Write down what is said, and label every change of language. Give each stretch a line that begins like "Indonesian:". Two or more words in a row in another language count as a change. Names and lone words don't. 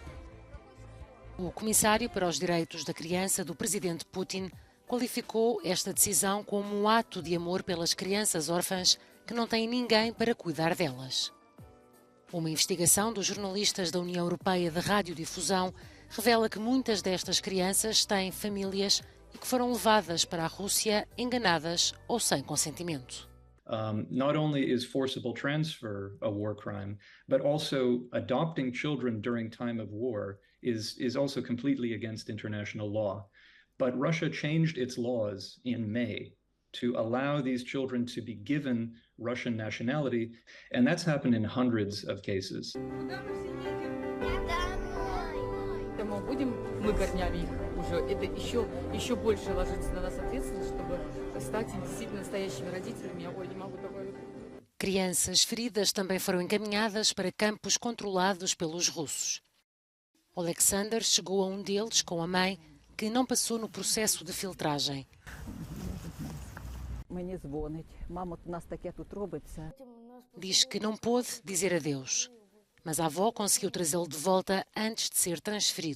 Portuguese: O comissário para os direitos da criança do presidente Putin qualificou esta decisão como um ato de amor pelas crianças órfãs que não têm ninguém para cuidar delas. Uma investigação dos jornalistas da União Europeia de Radiodifusão revela que muitas destas crianças têm famílias e que foram levadas para a Rússia enganadas ou sem consentimento.
English: Not only is forcible transfer a war crime, but also adopting children during time of war is also completely against international law. But Russia changed its laws in May to allow these children to be given Russian nationality, and that's happened in hundreds of cases.
Russian: Мы будем корнями их уже. Это еще больше ложится на нас ответственность, чтобы стать действительно настоящими родителями. Ой, не могу такое.
Portuguese: Crianças feridas também foram encaminhadas para campos controlados pelos russos. Alexander chegou a um deles com a mãe, que não passou no processo de filtragem. Diz que não pôde dizer adeus, mas a avó conseguiu trazê-lo de volta antes de ser transferido.